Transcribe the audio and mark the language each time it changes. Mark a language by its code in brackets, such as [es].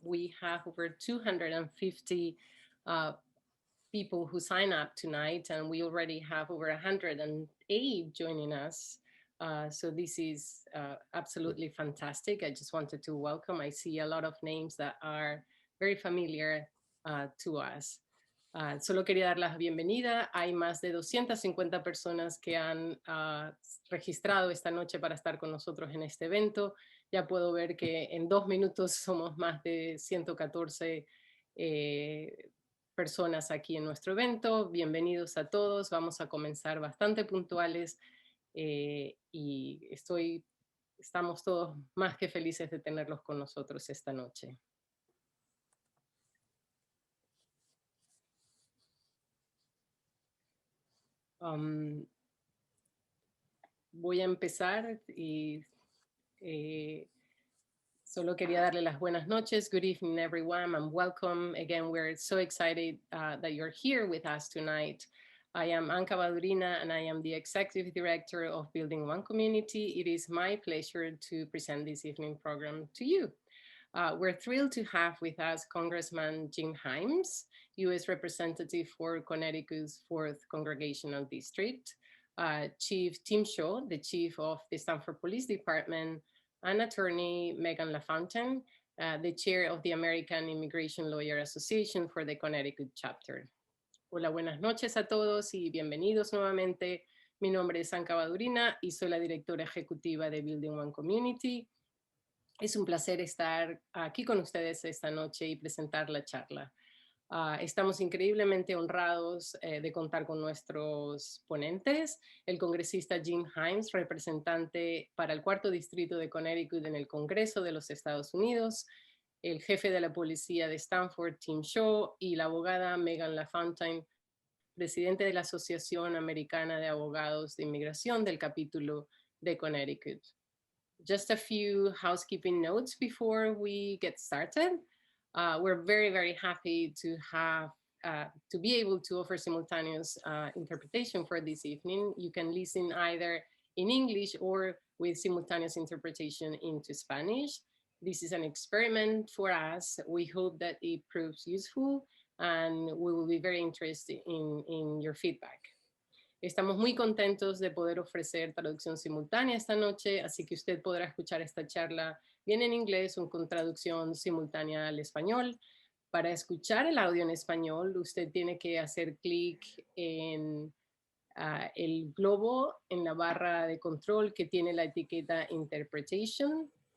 [en] We have over 250 people who sign up tonight, and we already have over 108 joining us. So this is absolutely fantastic. I just wanted to welcome. I see a lot of names that are very familiar to us. [es] Solo quería dar la bienvenida. Hay más de 250 personas que han registrado esta noche para estar con nosotros en este evento. Ya puedo ver que en 2 minutos somos más de 114 personas aquí en nuestro evento. Bienvenidos a todos. Vamos a comenzar bastante puntuales y estamos todos más que felices de tenerlos con nosotros esta noche. Voy a empezar y solo quería darle las buenas noches. [en] Good evening, everyone, and welcome. Again, we're so excited that you're here with us tonight. I am Anca Badurina, and I am the Executive Director of Building One Community. It is my pleasure to present this evening program to you. We're thrilled to have with us Congressman Jim Hymes, U.S. Representative for Connecticut's 4th Congressional District, Chief Tim Shaw, the Chief of the Stanford Police Department, and Attorney Megan LaFontaine, the Chair of the American Immigration Lawyer Association for the Connecticut Chapter. [es] Hola, buenas noches a todos y bienvenidos nuevamente. Mi nombre es Anca Badurina y soy la Directora Ejecutiva de Building One Community. Es un placer estar aquí con ustedes esta noche y presentar la charla. Estamos increíblemente honrados de contar con nuestros ponentes, el congresista Jim Hymes, representante para el 4º Distrito de Connecticut en el Congreso de los Estados Unidos, el jefe de la policía de Stanford, Tim Shaw, y la abogada Megan LaFontaine, presidente de la Asociación Americana de Abogados de Inmigración del capítulo de Connecticut. [en] Just a few housekeeping notes before we get started. We're very, very happy to have to be able to offer simultaneous interpretation for this evening. You can listen either in English or with simultaneous interpretation into Spanish. This is an experiment for us. We hope that it proves useful and we will be very interested in your feedback. [es] Estamos muy contentos de poder ofrecer traducción simultánea esta noche, así que usted podrá escuchar esta charla bien en inglés o con traducción simultánea al español. Para escuchar el audio en español, usted tiene que hacer clic en el globo en la barra de control que tiene la etiqueta Interpretation.